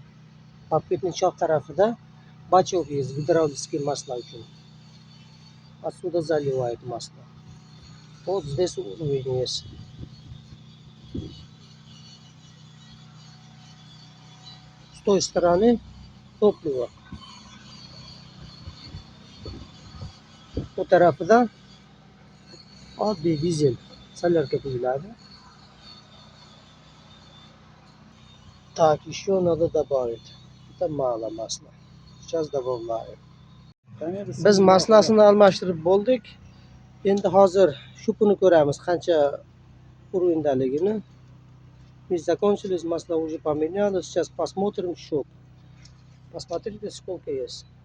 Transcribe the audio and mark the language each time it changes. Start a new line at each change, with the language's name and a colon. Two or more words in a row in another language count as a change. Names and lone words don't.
Russian: Бобкетный чок tarafida бачок есть, гидравлическое масло uchun. Отсюда заливает масло. Вот здесь уровень есть. С той стороны topливо.
Uzbek: Bu tarafida oddiy dizel solarka quyiladi.
Russian: Так, еще надо добавить. Это мало масла. Сейчас добавляем.
Uzbek: Biz maslasini almashtirib bo'ldik. Endi hozir shupini ko'ramiz, qancha уровеньdaligini.
Russian: Мы закончили, масло уже поменялось. Сейчас посмотрим счет. Посмотрите, сколько есть.